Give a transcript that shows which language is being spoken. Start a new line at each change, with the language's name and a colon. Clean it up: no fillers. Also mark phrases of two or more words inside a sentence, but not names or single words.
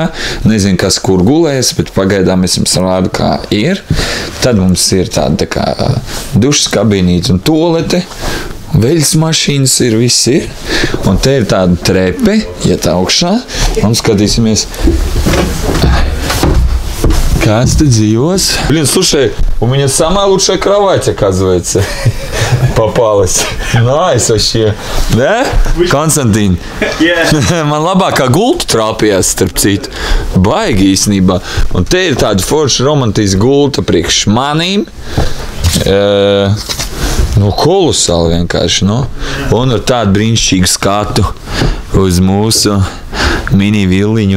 Latvian: Nezinu, kas kur gulēs, bet pagaidām es jums rādu, kā ir. Tad mums ir tāda tā kā dušas kabīnīte un tolete. Veļas mašīnas ir, viss ir. Un te ir tāda trepe, iet augšā. Un skatīsimies, kāds te dzīvos.
Russian: Блин, слушай, у меня самая лучшая кровать, оказывается. Попалась. Nice вообще. Да?
Latvian: Konstantīn? Man labākā gulta trāpījās, starp citu. Baigi īstenībā. Un te ir tāda forša romantiska gulta priekš manīm. Kolosāli vienkārši, Un ar tādu brīnišķīgu skatu uz mūsu mini villiņu.